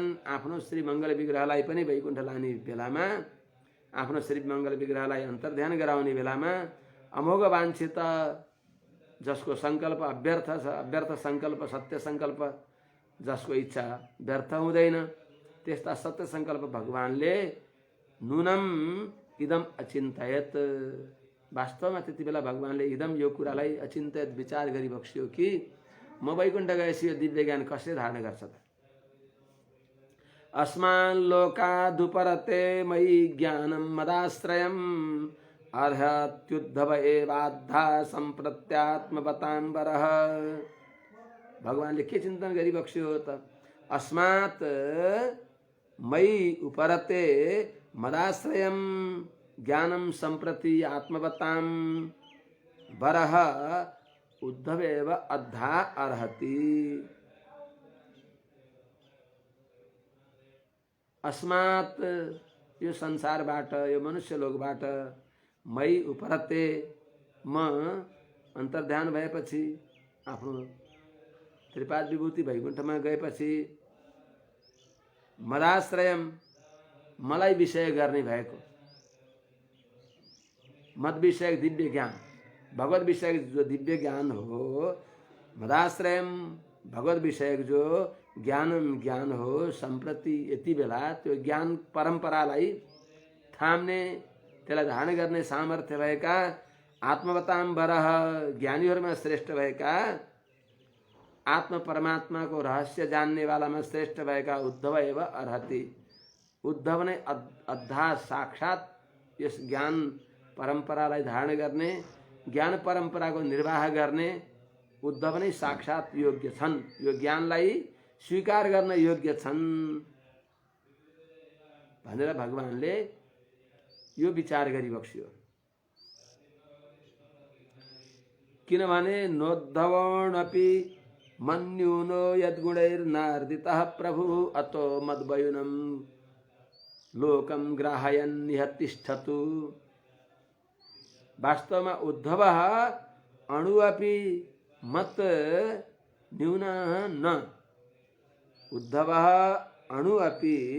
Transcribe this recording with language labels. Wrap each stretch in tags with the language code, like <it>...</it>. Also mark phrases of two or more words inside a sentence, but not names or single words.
<ne>आफ्नो श्री मङ्गल विग्रहलाई पनि वैकुण्ठ लाने बेलामा, आफ्नो श्री मङ्गल विग्रहलाई अन्तर्ध्यान गराउने बेलामा अमोघ वाञ्छित जसको संकल्प अव्यर्थ छ, अव्यर्थ संकल्प सत्य संकल्प जसको इच्छा व्यर्थ हुँदैन, त्यस्ता सत्य संकल्प भगवानले</ne> <sa>नूनम इदम अचिन्तयत।</sa> <ne>वास्तवमा त्यति बेला भगवानले इदम यो कुरालाई अचिन्तयत विचार गरिबक्सियो कि म वैकुण्ठ गएपछि यो दिव्य ज्ञान कसले धारण गर्छ त।</ne> <sa>अस्मान् लोकादुपरते मयि ज्ञानं मदाश्रयम् अर्हत्युद्धव एवाद्धा सम्प्रत्यात्मवताम्बरः।</sa> <ne>भगवानले के चिन्तन गरिबक्स्यो त,</ne> <sa>अस्मात् मयि उपरते मदाश्रयं ज्ञानं सम्प्रति आत्मवतां वरः उद्धवेव अद्धा अर्हति।</sa> <ne>अस्मात् यो संसारबाट, यो मनुष्य लोकबाट,</ne> <sa>मई उपरते</sa> <ne>म अन्तर्ध्यान भएपछि, आफ्नो त्रिपाद विभूति वैकुण्ठमा गएपछि, मदाश्रयम मलाई विषय गर्ने भएको, मद विषय दिव्य ज्ञान, भगवत विषय जो दिव्य ज्ञान हो, मदाश्रयम भगवत विषय जो ज्ञान हो, सम्प्रति यति बेला त्यो ज्ञान परम्परालाई थाम्ने, त्यसलाई धारण गर्ने सामर्थ्य भएका आत्मवताम्बरः ज्ञानीहरूमा श्रेष्ठ भएका, आत्म परमात्मा को रहस्य जानने वालामा श्रेष्ठ भएका</ne> <sa>उद्धव एव अर्हति।</sa> <ne>उद्धव नै अद्धा साक्षात यस ज्ञान परम्परालाई धारण गर्ने, ज्ञान परम्परा को निर्वाह गर्ने उद्धव नै साक्षात योग्य छन्, यो ज्ञानलाई स्वीकार गर्न योग्य छन् भनेर भगवानले यो विचार गरिबक्स्यो।</ne> <sa>किनभने नोद्धवोऽपि मन्यूनो यद्गुणैर्नार्दितः प्रभु अतो मद्वयुनं लोकं ग्राहयन् इह तिष्ठतु। वास्तवमा उद्धव अणु अपि मत न्यूनः न, उद्धव अणु अपि</sa>